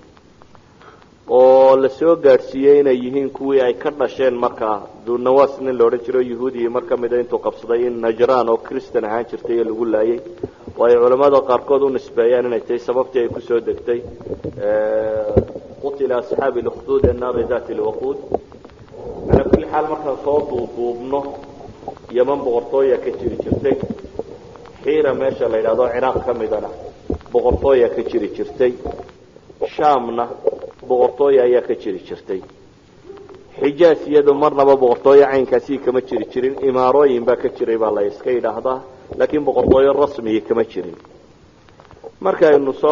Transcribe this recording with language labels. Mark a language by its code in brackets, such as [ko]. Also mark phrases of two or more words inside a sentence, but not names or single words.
[so] oo la soo gaarsiiyay inay yihiin kuwii ay ka dhasheen markaa Dunawas nin la oran jiray Yahuudi marka mid intuu qabsaday in Najraan oo Kristaan ahaan jirtay lagu laayay way culimada qaarkood u nisbeeyaan inay tahay sababtii ay ku soo degtay [ar] قتل أصحاب الأخدود النار ذات الوقود على كل حال [so] marka soo duubno Yaman boqortooyo ka jiri jirtay Hira meesha la yiraahdo Iraq kamidana boqortooyo ka jiri jirtay Shaamna boqortooyo ayaa ka jiri jirtay Hijaaz iyadu marnaba boqortooyo caynkaasi kama jiri jirin imaarooyin baa ka jiray baa la iska yiraahdaa laakiin boqortooyo rasmi kama jirin marka aynu soo